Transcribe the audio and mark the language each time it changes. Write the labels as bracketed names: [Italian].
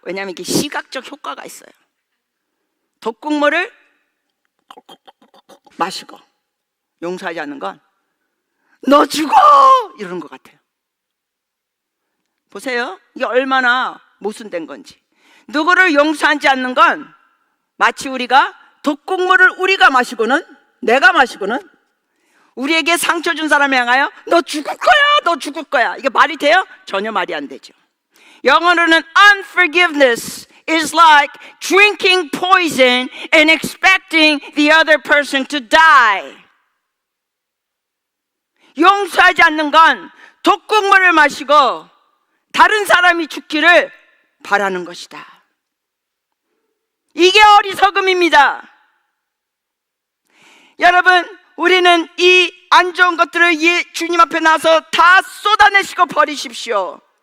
[Korean] 왜냐하면 이게 시각적 효과가 있어요. 독극물을 마시고 용서하지 않는 건 너 죽어! 이러는 것 같아요. 보세요. 이게 얼마나 모순된 건지. 누구를 용서하지 않는 건 마치 우리가 독극물을 우리가 마시고는, 내가 마시고는 우리에게 상처 준 사람을 향하여 너 죽을 거야, 너 죽을 거야. 이게 말이 돼요? 전혀 말이 안 되죠. 영어로는 [English] unforgiveness is like drinking poison and expecting the other person to die. [Korean] 용서하지 않는 건 독극물을 마시고 다른 사람이 죽기를 바라는 것이다. 이게 어리석음입니다. 여러분, 우리는 이 안 좋은 것들을 주님 앞에 나서 다 쏟아내시고 버리십시오.